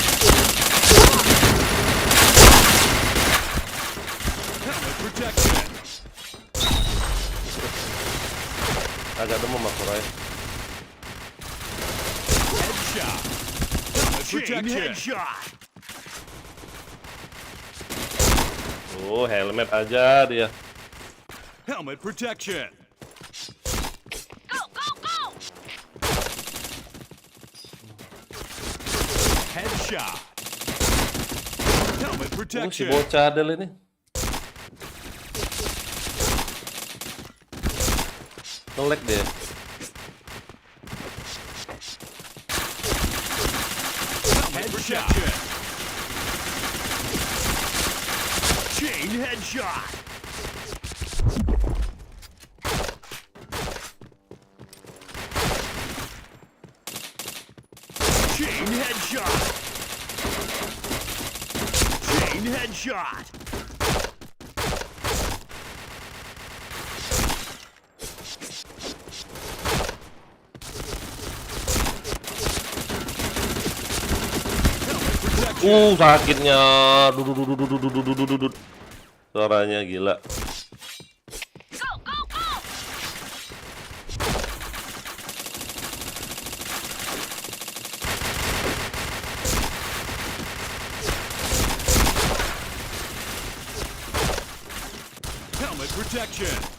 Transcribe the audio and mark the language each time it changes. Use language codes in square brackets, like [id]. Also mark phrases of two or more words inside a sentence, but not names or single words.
[en] Helmet protection. [id] Agak demam aku, Ray. [en] Headshot. Helmet protection. Headshot. [id] Oh, helmet aja dia. [en] Helmet protection. Go, go, go! Headshot. Helmet [id] Si [en] protection. [id] bocah Adel ini. Nge-lag dia. [en] Helmet protection. Chain headshot. Chain headshot. Chain headshot. Helmet protection. [id] Sakitnya. Dudut. Suaranya gila. [en] Go, go, go! Helmet protection.